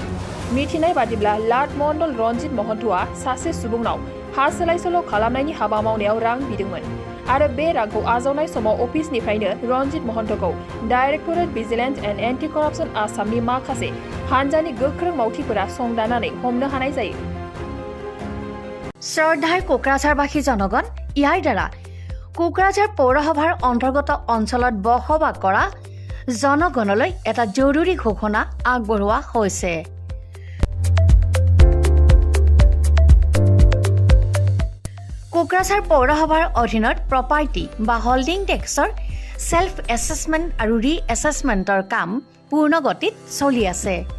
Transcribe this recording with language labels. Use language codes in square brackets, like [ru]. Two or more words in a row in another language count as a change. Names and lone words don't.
[brx] मिथिनाय बादिब्ला लाट मण्डल रन्जित महन्तआ सासे सुबुंनाव हा सोलाय-सोल' खालामनायनि हाबा मावनायाव रां बिदोंमोन आरो बे रांखौ आजावनाय समाव अफिसनिफ्रायनो रन्जित महन्तखौ डाइरेक्टरेट भिजिलेन्स एन्ड एन्टि कराप्सन आसामनि माखासे हानजानि गोख्रों मावथिफोरा संदाननानै हमनो हानाय जायो। [as] শ্ৰদ্ধাৰ কোকৰাঝাৰবাসী জনগণ, ইয়াৰ দ্বাৰা কোকৰাঝাৰ পৌৰসভাৰ অন্তৰ্গত অঞ্চলত বসবাস কৰা জনগণলৈ এটা জৰুৰী ঘোষণা আগবঢ়োৱা হৈছে। কোকৰাঝাৰ পৌৰসভাৰ অধীনত প্ৰপাৰ্টি বা হোল্ডিং টেক্সৰ [en] self assessment [as] আৰু ৰি এছেছমেণ্টৰ কাম পূৰ্ণ গতিত চলি আছে।